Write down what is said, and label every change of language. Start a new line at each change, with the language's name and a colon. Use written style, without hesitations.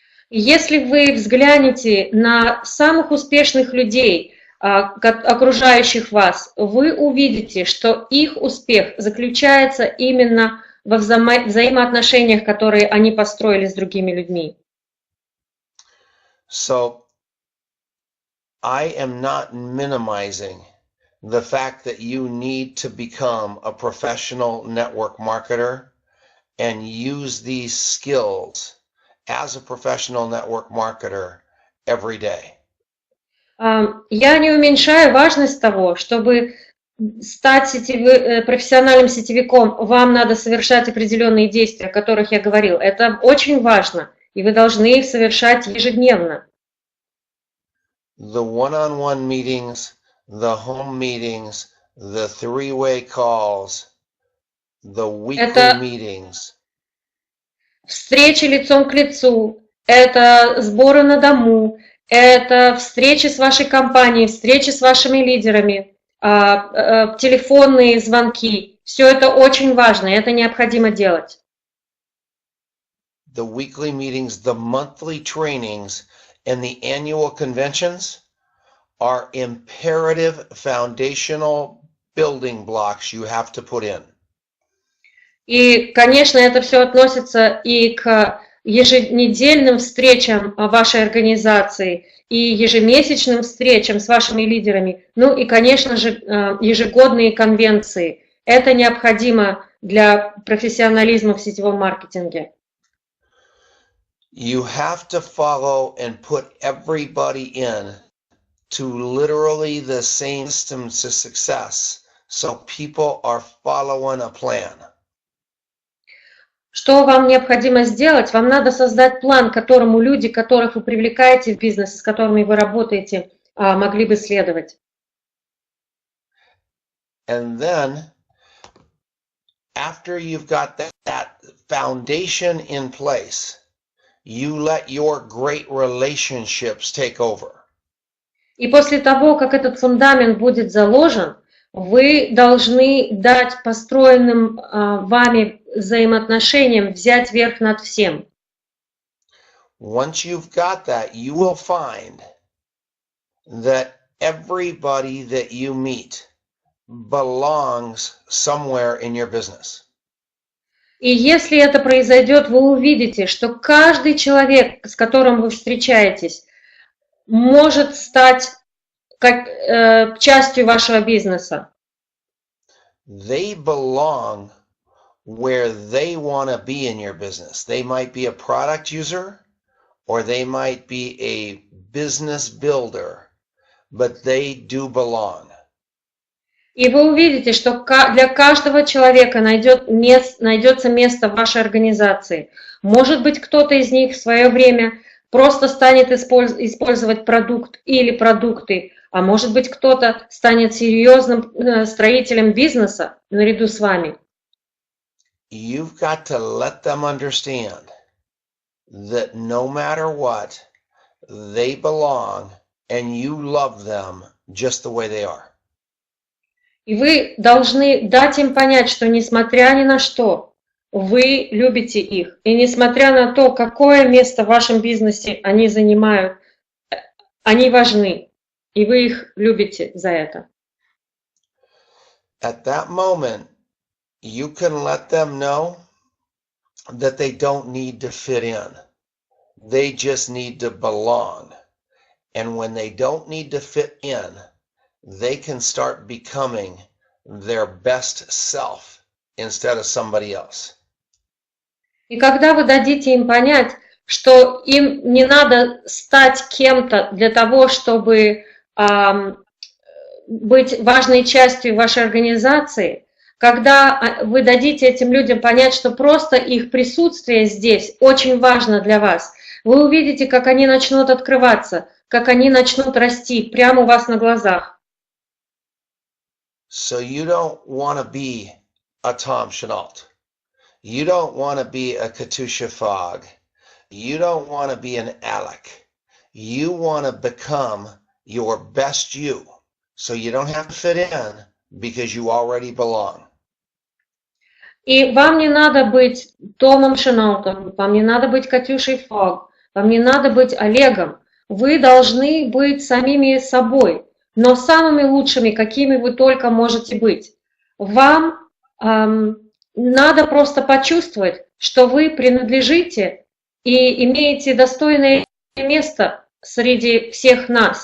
Russian: Если вы взглянете на самых успешных людей, окружающих вас, вы увидите, что их успех заключается именно во взаимоотношениях, которые они построили с другими людьми.
English: So, I am not minimizing the fact that you need to become a professional network marketer and use these skills as a professional network marketer every day.
Russian: Я не уменьшаю важность того, чтобы стать профессиональным сетевиком, вам надо совершать определенные действия, о которых я говорил. Это очень важно, и вы должны их совершать ежедневно.
English: The one-on-one meetings, the home meetings, the three-way calls, the weekly meetings.
Russian: Встречи лицом к лицу, это сборы на дому, это встречи с вашей компанией, встречи с вашими лидерами, телефонные звонки. Все это очень важно, и это необходимо делать.
English: The weekly meetings, the monthly trainings, and the annual conventions are imperative foundational building blocks you have to put in.
Russian: И, конечно, это все относится и к еженедельным встречам вашей организации, и ежемесячным встречам с вашими лидерами, ну и, конечно же, ежегодные конвенции. Это необходимо для профессионализма в сетевом маркетинге.
English: You have to follow and put everybody in to literally the same system to success, so people are following a plan.
Russian: Что вам необходимо сделать? Вам надо создать план, которому люди, которых вы привлекаете в бизнес, с которыми вы работаете, могли бы следовать.
English: And then, after you've got that foundation in place, you let your great relationships take over.
Russian: И после того, как этот фундамент будет заложен, вы должны дать построенным вами взаимоотношениям взять верх над всем.
English: Once you've got that, you will find that everybody that you meet belongs somewhere in your business.
Russian: И если это произойдет, вы увидите, что каждый человек, с которым вы встречаетесь, может стать частью вашего бизнеса.
English: They belong where they want to be in your business. They might be a product user or they might be a business builder, but they do belong.
Russian: И вы увидите, что для каждого человека найдется место в вашей организации. Может быть, кто-то из них в свое время просто станет использовать продукт или продукты, а может быть, кто-то станет серьезным строителем бизнеса наряду с вами.
English: You've got to let them understand that no matter what, they belong and you love them just the way they are.
Russian: И вы должны дать им понять, что несмотря ни на что, вы любите их. И несмотря на то, какое место в вашем бизнесе они занимают, они важны. И вы их любите за это.
English: At that moment, you can let them know that they don't need to fit in. They just need to belong. And when they don't need to fit in, they can start becoming their best self instead of somebody else.
Russian: И когда вы дадите им понять, что им не надо стать кем-то для того, чтобы быть важной частью вашей организации, когда вы дадите этим людям понять, что просто их присутствие здесь очень важно для вас, вы увидите, как они начнут открываться, как они начнут расти прямо у вас на глазах.
English: So you don't want to be a Tom Sheno. You don't want to be a Katusha Fogg. You don't want to be an Alec. You want to become your best you. So you don't have to fit in because you already belong.
Russian: И вам не надо быть Томом Шено, вам не надо быть Катюшей Фог, вам не надо быть Олегом. Вы должны быть самими собой, но самыми лучшими, какими вы только можете быть. Вам надо просто почувствовать, что вы принадлежите и имеете достойное место среди всех нас.